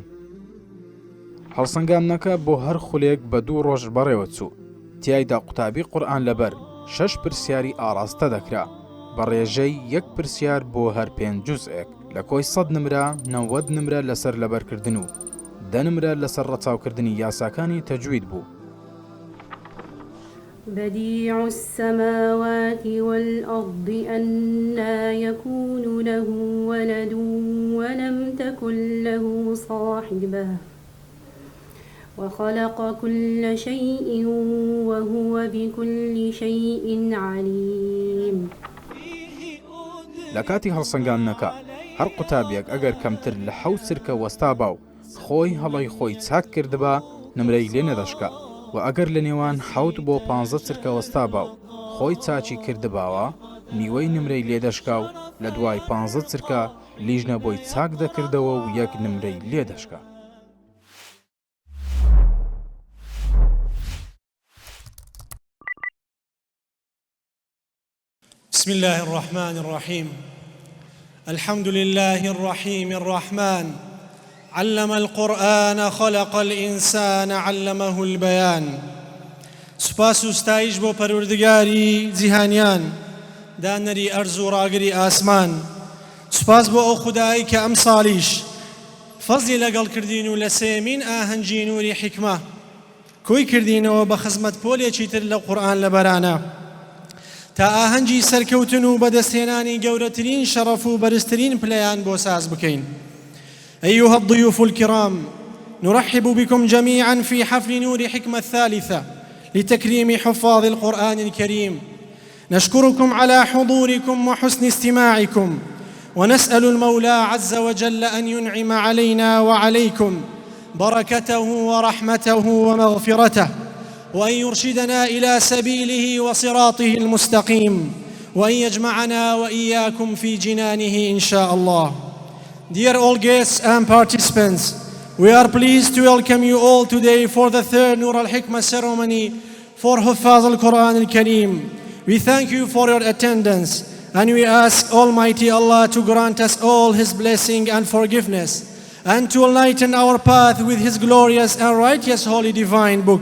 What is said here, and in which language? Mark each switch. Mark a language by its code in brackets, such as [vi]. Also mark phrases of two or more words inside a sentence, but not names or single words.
[ckb] هەڵسەنگاندنەکە بۆ هەر خولێک بە 2 ڕۆژ بەڕێوە چوو. تیایدا قوتابی قورئان لەبەر 6 پرسیاری ئاراستە دەکرا بە ڕێژەی 1 پرسیار بۆ هەر 5 جوزئێک. لە کۆی 100 نمرە 90 نمرە لەسەر لەبەرکردن و 10 نمرە لەسەر ڕەچاوکردنی یاساکانی تەجوید بوو. [ar] بديع السماوات والأرض أنى يكون له ولد ولم تكن له صاحبة وخلق كل شيء وهو بكل شيء عليم. [ckb] لكاتي هەڵسەنگاندنەکە هەر قوتابێک ئەگەر کەمتر لە 7 سرکە وەستا با و خۆی هەڵی خۆی چاک کردبا نمرەی لێ نەدەشکا و ئەگەر لە نێوان 7 بۆ 15 سرکە وەستا با و خۆی چاچی کردباوە نیوەی نمرەی لێ دەشکا و لە دوای 15 سرکە لیژنە بۆی چاک دەکردەوە و 1 نمرەی لێ دەشکا. [ar] بسم الله الرحمن الرحيم الحمد لله الرحيم الرحمن علم القرآن خلق الإنسان علمه البيان. [ckb] سپاس و ستایش بۆ پەروەردگاری جیهانیان دانەری ئەرز و ڕاگری ئاسمان. سپاس بۆ ئەو خودایی کە ئەم ساڵیش فەزلی لەگەڵ کردین و لە سێمین ئاهەنگی نووری حیکمە کۆی کردینەوە بە خزمەت پۆلێکی تر لە قورئان لەبەرانە تا ئاهەنگی سەرکەوتن و بەدەستهێنانی گەورەترین شەڕەف و بەرزترین پلەیان بۆ ساز بکەین. [ar] أيها الضيوف الكرام، نرحب بكم جميعا في حفل نور حكمة الثالثة لتكريم حفاظ القرآن الكريم. نشكركم على حضوركم وحسن استماعكم، ونسأل المولى عز وجل أن ينعم علينا وعليكم بركته ورحمته ومغفرته، وأن يرشدنا إلى سبيله وصراطه المستقيم، وأن يجمعنا وإياكم في جنانه إن شاء الله. [en] Dear all guests and participants, we are pleased to welcome you all today for the third Nur al-Hikmah ceremony for [ar] حفاظ القرآن الكريم. [en] We thank you for your attendance, and we ask Almighty Allah to grant us all His blessing and forgiveness, and to enlighten our path with His glorious and righteous holy divine book.